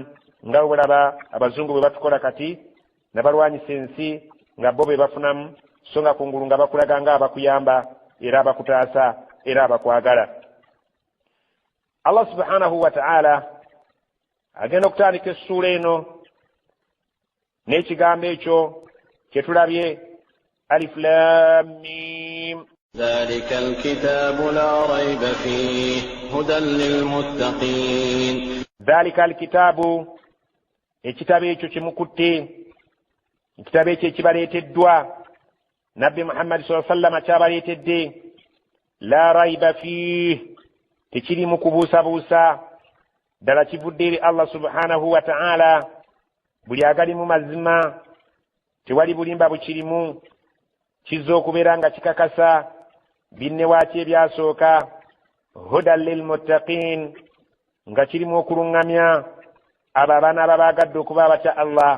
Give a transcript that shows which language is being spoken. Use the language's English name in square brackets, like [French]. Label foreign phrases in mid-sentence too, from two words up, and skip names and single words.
[Ganda] Nga bulaba abazungu bwe batukola kati nabalwanyisa ensi nga bo be bafunamu, so nga kungulu nga bakulaga nga abakuyamba era abakutaasa era abakwagala. [Arabic] الله سبحانه وتعالى [Ganda] agenda okutandika essula eno n'ekigambo ekyo kye tulabye, [Arabic] ألف لام ميم. ذلك الكتاب لا ريب فيه هدى للمتقين. ذلك الكتاب, [Ganda] ekitabo ekyo kimukutte, ekitabo ekyo ekibaleeteddwa Nabbi Muhammad [Arabic] صلى الله عليه وسلم [Ganda] kyabaleetedde. [Arabic] لا ريب فيه, [Ganda] tekirimu kubuusabuusa, ddala kivudde eri [Arabic] الله سبحانه وتعالى, [Ganda] buli agalimu mazima, tewali bulimba bukirimu, kizza okubeera nga kikakasa binnewaaki ebyasooka. [Arabic] هدى للمتقين, [Ganda] nga kirimu okuluŋŋamya abo abaana ababaagadde okuba abatya Allah.